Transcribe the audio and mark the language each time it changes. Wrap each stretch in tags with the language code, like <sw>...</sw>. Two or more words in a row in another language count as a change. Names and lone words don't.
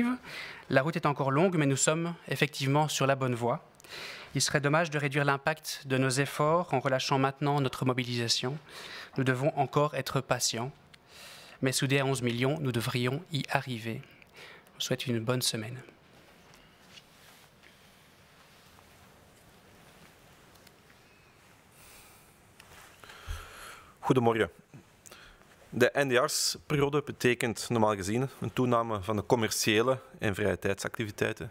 <fr>La route est encore longue, mais nous sommes effectivement sur la bonne voie. Il serait dommage de réduire l'impact de nos efforts en relâchant maintenant notre mobilisation. Nous devons encore être patients, mais soudés à 11 millions, nous devrions y arriver. Je vous souhaite une bonne semaine.</fr> <nl>Goedemorgen. De eindejaarsperiode betekent normaal gezien een toename van de commerciële en vrije tijdsactiviteiten.</nl>